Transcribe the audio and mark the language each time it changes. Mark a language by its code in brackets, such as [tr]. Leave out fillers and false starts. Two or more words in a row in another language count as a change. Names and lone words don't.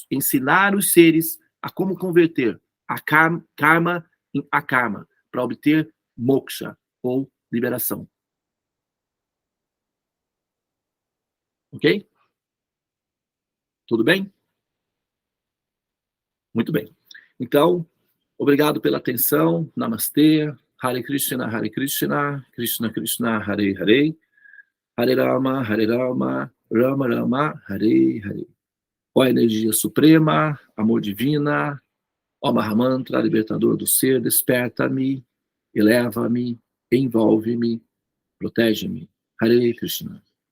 [pt] Ensinar os seres a como converter a karma em akarma, para obter moksha, ou liberação. Ok? Tudo bem? Muito bem. Então, obrigado pela atenção. Namastê. [sa] Hare Krishna, Krishna Krishna, Hare Hare. Hare Rama, Rama Rama, Hare Hare. [pt] Ó energia suprema, amor divina, ó Mahamantra, libertador do ser, desperta-me, eleva-me, envolve-me, protege-me. [sa] Hare Krishna.